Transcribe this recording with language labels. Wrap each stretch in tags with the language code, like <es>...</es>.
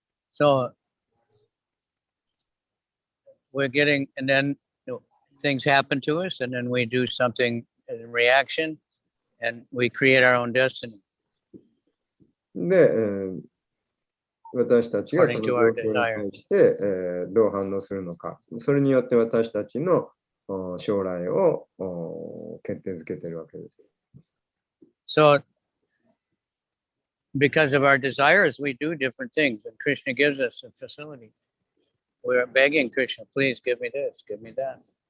<en>So we're getting, and then things happen to us, and then we do something as a reaction, and we create our own destiny.</en> <ja>で、私たちがその状況に対して、どう反応するのか、それによって私たちの将来を決定づけているわけです。</ja> <en>So, because of our desires, we do different things, and Krishna gives us a facility. We're begging Krishna, please give me this, give me that.</en>